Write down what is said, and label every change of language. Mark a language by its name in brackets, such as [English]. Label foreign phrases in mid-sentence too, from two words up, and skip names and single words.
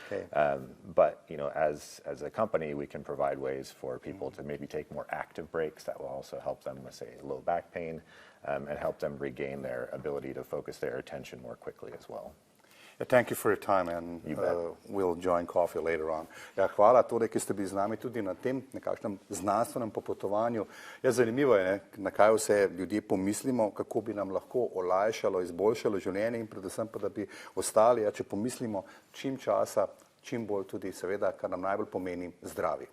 [English] But as a company, we can provide ways for people to maybe take more active breaks that will also help them with, say, low back pain, and help them regain their ability to focus their attention more quickly as well. Thank you for your time, and we'll join coffee later on. [Slovenian] Ja, hvala, torej, ki ste bili z nami tudi na tem nekakšnem znanstvenem popotovanju. Ja, zanimivo je, na kaj vse ljudje pomislimo, kako bi nam lahko olajšalo, izboljšalo življenje in predvsem pa, da bi ostali, če pomislimo čim časa, čim bolj tudi seveda, kar nam najbolj pomeni, zdravi.